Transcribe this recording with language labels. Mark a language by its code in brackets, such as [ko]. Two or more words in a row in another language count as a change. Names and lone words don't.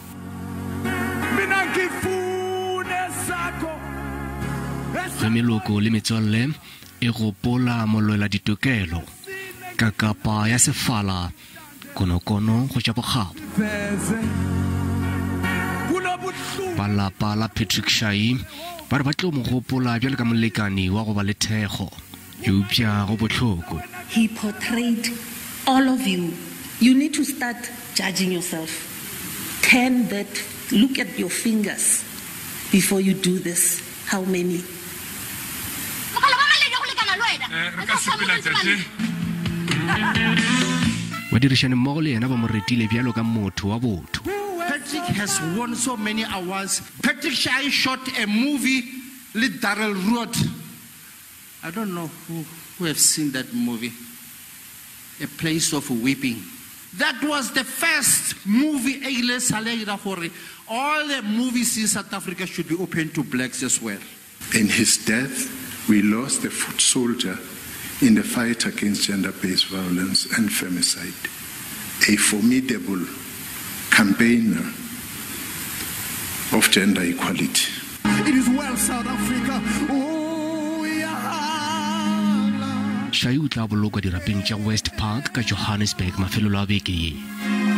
[nso] Ge Meloko le metswalle e gopola molwela-ditokelo, Kakapa ya sefala, konokono go ja bogabo. Balapa la Shai ba re ba tlo mo gopola bjale ka molekani wa go ba le thego, eupša go botlhoko. [en] He portrayed all of you. You need to start judging yourself. Look at your fingers before you do this. How many? [nso] Badirišane mmogo le yena ba mo retile bjalo ka motho wa botho. [en] Patrick has won so many awards. Patrick Shai shot a movie with Darrell Road. I don't know who have seen that movie. A Place of Weeping. That was the first movie all the movies in South Africa should be open to blacks as well. In his death, we lost a foot soldier in the fight against gender-based violence and femicide, a formidable campaigner of gender equality. It is well, South Africa. Oh, yeah. [nso] Shai o tla bolokwa dirapeng tša West Park ka Johannesburg mafelelo a beke ye.